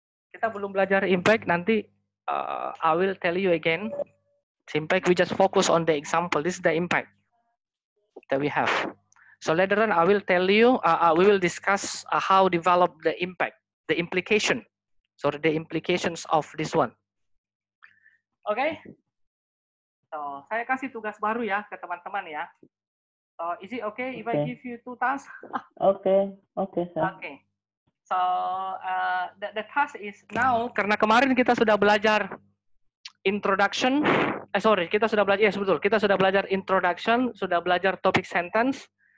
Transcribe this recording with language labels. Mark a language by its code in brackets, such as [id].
[id] Kita belum belajar impact, nanti I will tell you again. [en] Impact, we just focus on the example. This is the impact that we have. So later on, I will tell you, we will discuss how develop the impact, the implication. So the implications of this one. Okay? [id] So saya kasih tugas baru ya ke teman-teman ya. [en] So is it okay if I give you 2 tasks? Okay, sir. [id] Okay. So the task is now, karena kemarin kita sudah belajar introduction, kita sudah belajar, yes betul, kita sudah belajar introduction, sudah belajar topic sentence.